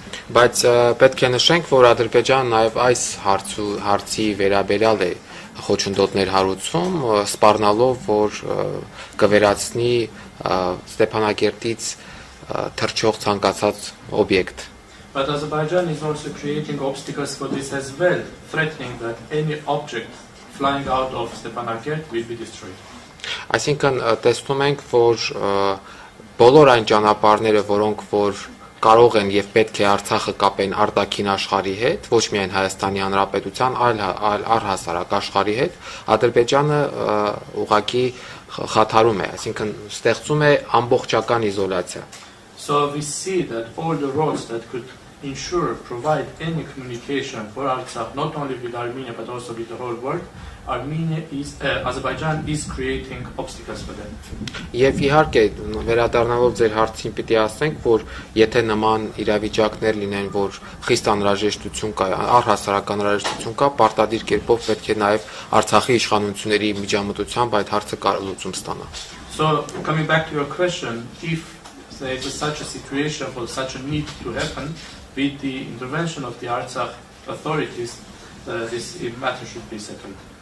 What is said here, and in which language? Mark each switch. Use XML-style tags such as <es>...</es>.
<hy>Բայց պետք է նշենք, որ Ադրբեջանը նաև այս հարցի վերաբերյալ է խոչընդոտներ հարուցում, սպառնալով, որ կվերացնի Ստեփանակերտից թռչող ցանկացած օբյեկտ։</hy> <en>But Azerbaijan is also creating obstacles for this as well, threatening that any object flying out of Stepanakert will be destroyed.</en> <hy>Այսինքն տեսնում ենք, որ բոլոր այն ճանապարհները, որոնք որ կարող են եւ պետք է Արցախը կապեն արտաքին աշխարհի հետ, ոչ միայն Հայաստանի Հանրապետության, այլ առհասարակ աշխարհի հետ, Ադրբեջանը ուղղակի խաթարում է, այսինքն ստեղծում է ամբողջական իզոլացիա։</hy> <en>So we see that all the roads that could provide any communication for Artsakh, not only with Armenia but also with the whole world, Azerbaijan is creating obstacles for them.</en> <hy>Եվ իհարկե վերադառնալով ձեր հարցին պիտի ասենք, որ եթե նման իրավիճակներ լինեն, որ խիստ անհրաժեշտություն կա, առհասարակ անհրաժեշտություն կա, պարտադիր կերպով պետք է նաև Արցախի իշխանությունների միջամտությամբ այդ հարցը լուծում ստանա։</hy> <en>So coming back to your question, if there is such a situation for such a need to happen, with the intervention of the Artsakh authorities, this matter should be settled.</en>